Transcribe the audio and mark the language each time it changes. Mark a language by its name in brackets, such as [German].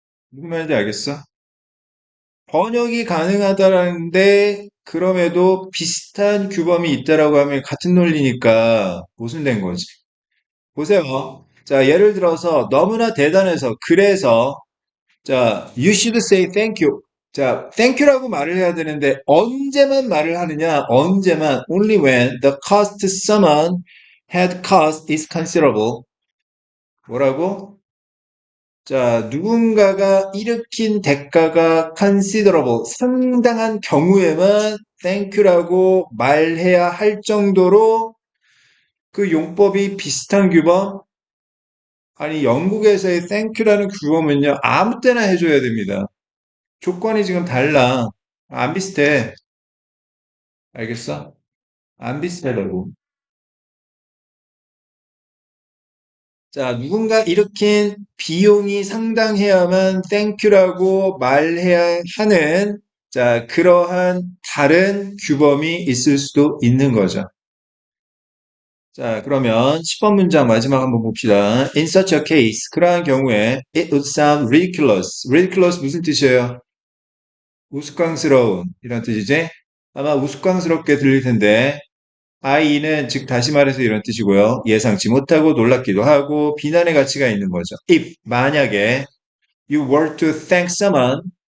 [Korean] 무슨 말인지 알겠어? 번역이 가능하다라는데 그럼에도 비슷한 규범이 있다라고 하면 같은 논리니까 모순된 거지. 보세요. 자, 예를 들어서 너무나 대단해서 그래서 자, [English] you should say thank you. [Korean] 자, thank you라고 말을 해야 되는데 언제만 말을 하느냐? [English] 언제만 only when the cost someone had cost is considerable. [Korean] 뭐라고? 자, 누군가가 일으킨 대가가 considerable, 상당한 경우에만 thank you라고 말해야 할 정도로 그 용법이 비슷한 규범? 아니, 영국에서의 thank you라는 규범은요, 아무 때나 해줘야 됩니다. 조건이 지금 달라. 안 비슷해. 알겠어? 안 비슷하다고. 자, 누군가 일으킨 비용이 상당해야만 땡큐라고 말해야 하는, 자, 그러한 다른 규범이 있을 수도 있는 거죠. 자, 그러면 10번 문장 마지막 한번 봅시다. [English] In such a case, [Korean] 그러한 경우에 [English] it would sound ridiculous. [Korean] ridiculous 무슨 뜻이에요? 우스꽝스러운 이런 뜻이지? 아마 우스꽝스럽게 들릴 텐데 I는 즉 다시 말해서 이런 뜻이고요. 예상치 못하고 놀랍기도 하고 비난의 가치가 있는 거죠. If 만약에 [English] you were to thank someone